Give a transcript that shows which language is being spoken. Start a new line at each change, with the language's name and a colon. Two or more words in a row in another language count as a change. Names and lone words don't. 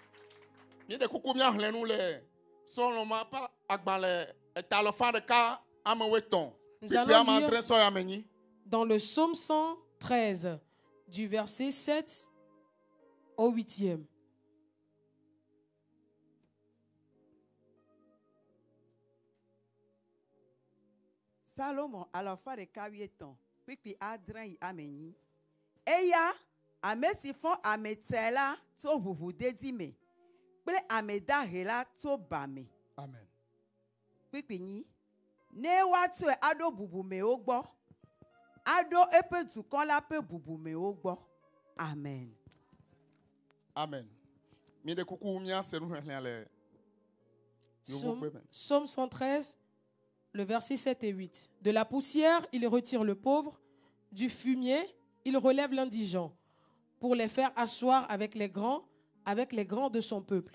French: Nous allons lire dans le psaume 113, du verset 7 au 8e.
Ewe: Salomon alafa ɖeka wuietɔ̃ kpikpi adre yi amenyi. Eya ame si fɔ ametsɛ la tso ʋuʋudedi me kple ame dahe la tso ba me. Amen. Kpikpi nyi. Ne woatɔe aɖo bubumewo gbɔ, aɖo eƒe dukɔ la ƒe bubumewo gbɔ. Amen. Amen.
French: Psaume 113, le verset 7 et 8. De la poussière, il retire le pauvre, du fumier, il relève l'indigent, pour les faire asseoir avec les grands de son peuple.